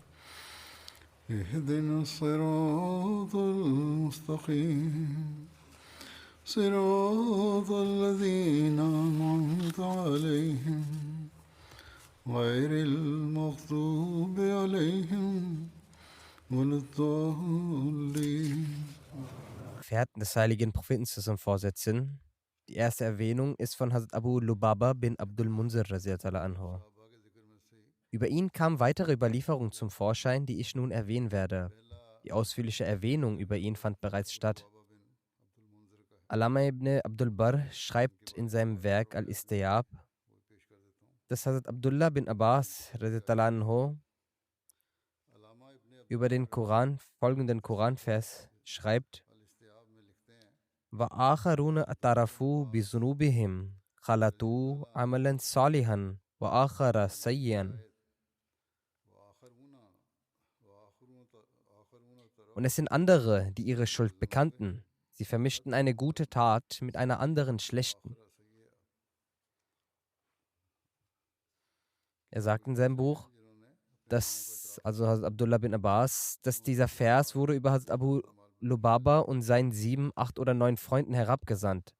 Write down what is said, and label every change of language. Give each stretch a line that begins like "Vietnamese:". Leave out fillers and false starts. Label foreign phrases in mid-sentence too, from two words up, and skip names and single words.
Arabic: اهدنا الصراط المستقيم صراط الذين أنعمت عليهم غير المغضوب عليهم ولا الضالين.
German: Gefährten des heiligen Propheten vorsetzen. Die erste Erwähnung ist von Hazrat Abu Lubaba bin Abdul Munzir
Arabic: رضي الله عنه.
German: Über ihn kamen weitere Überlieferungen zum Vorschein, die ich nun erwähnen werde. Die ausführliche Erwähnung über ihn fand bereits statt. Allama ibn Abdul Barr schreibt in seinem Werk Al-Istiyab, dass Hazrat Abdullah bin Abbas
Arabic: رضي الله عنه
German: über den Koran folgenden Koranvers schreibt:
Arabic: وَآخَرُونَ أَتَرَفُوا بِذُنُوبِهِمْ خَلَطُوا عَمَلًا صَالِحًا وَآخَرَ سَيِّئًا.
German: Und es sind andere, die ihre Schuld bekannten. Sie vermischten eine gute Tat mit einer anderen schlechten. Er sagt in seinem Buch, dass, also Hazrat Abdullah bin Abbas, dass dieser Vers wurde über Hazrat Abu Lubaba und seinen 7, 8 oder 9 Freunden herabgesandt.